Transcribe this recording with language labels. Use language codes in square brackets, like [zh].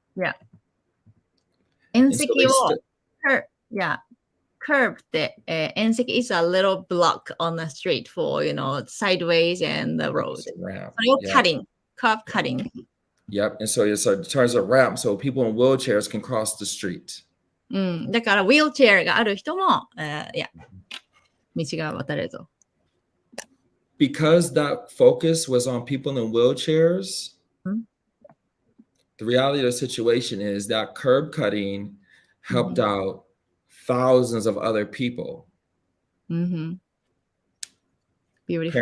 [en] Yeah. Curb [ja] って、縁石 [en] is a little block on the street for, sideways and the road. [ja] それを [en] cutting, curb cutting. Yep. And so it turns a ramp so people in wheelchairs can cross the street. [ja] だから wheelchair がある人も、道が渡れるぞ。 [en] Because that focus was on people in wheelchairs, the reality of the situation is that curb cutting helped out thousands of other people. Beautiful.